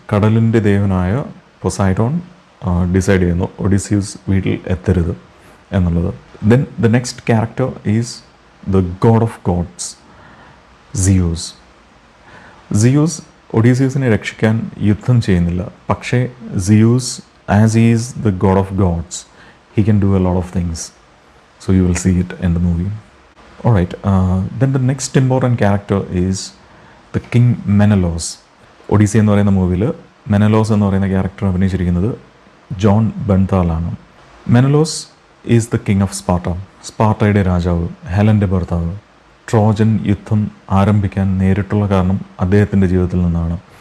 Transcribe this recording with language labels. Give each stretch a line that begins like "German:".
Malayalam: കടലിൻ്റെ ദേവനായ പൊസൈഡോൺ ഡിസൈഡ് ചെയ്യുന്നു ഒഡീസിയൂസ് വീട്ടിൽ എത്തരുത് എന്നുള്ളത്.
English: then the next character is the god of gods,
Malayalam: Zeus. Zeus ഒഡീസിയസിനെ രക്ഷിക്കാൻ യുദ്ധം ചെയ്യുന്നില്ല. പക്ഷേ
English: Zeus, as he is the god of gods, he can do a lot of things. So you will see it in the movie. Alright, then the next important character is the King Menelaus.
Malayalam: Odissi എന്ന് പറയുന്ന മൂവിയിൽ മെനലോസ് എന്ന് പറയുന്ന character അഭിനയിച്ചിരിക്കുന്നത് John ബെൻതാലാണ്.
English: Menelaus is the king of Sparta,
Malayalam: സ്പാർട്ടയുടെ രാജാവ്, ഹെലൻ്റെ ഭർത്താവ്. Trojan യുദ്ധം ആരംഭിക്കാൻ നേരിട്ടുള്ള കാരണം അദ്ദേഹത്തിൻ്റെ ജീവിതത്തിൽ നിന്നാണ്.